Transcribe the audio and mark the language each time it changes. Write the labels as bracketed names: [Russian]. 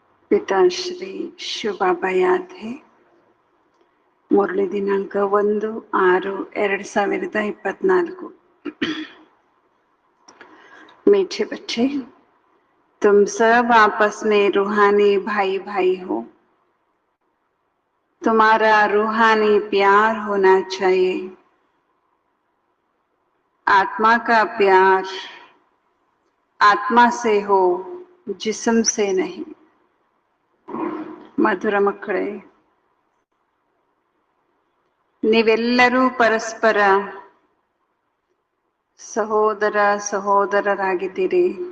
[Kannada] पिताश्री ಶಿವಬಾಬಾ ಯಾದೆ ಮುರಳಿ ದಿನಾಂಕ 1/6/2024। [Hindi] मीठे बच्चे, तुम सब आपस में रूहानी भाई भाई हो। तुम्हारा रूहानी प्यार होना चाहिए। आत्मा का प्यार आत्मा से हो, जिस्म से नहीं। [Kannada] ಮಧುರ ಮಕ್ಕಳೇ, ನೀವೆಲ್ಲರೂ ಪರಸ್ಪರ ಸಹೋದರ ಸಹೋದರರಾಗಿದ್ದೀರಿ.